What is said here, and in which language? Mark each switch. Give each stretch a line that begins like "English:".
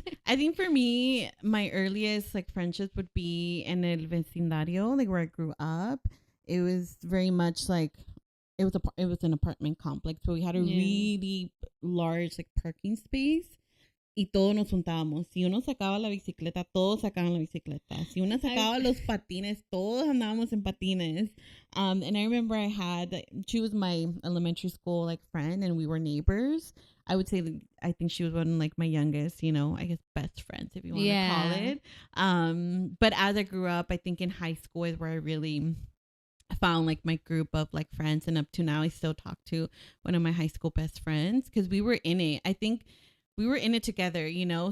English: I think for me, my earliest like friendships would be in
Spanish: el vecindario,
English: like where I grew up. It was very much like it was an apartment complex, so we had a really large like parking space.
Spanish: Y todos nos juntábamos. Si uno sacaba la bicicleta, todos sacaban la bicicleta. Si uno sacaba los patines, todos andábamos en patines.
English: And I remember she was my elementary school like friend, and we were neighbors. I would say, I think she was one of like my youngest, you know, I guess best friends, if you want to call it. But as I grew up, I think in high school is where I really found like my group of like friends, and up to now I still talk to one of my high school best friends because we were in it. I think we were in it together, you know.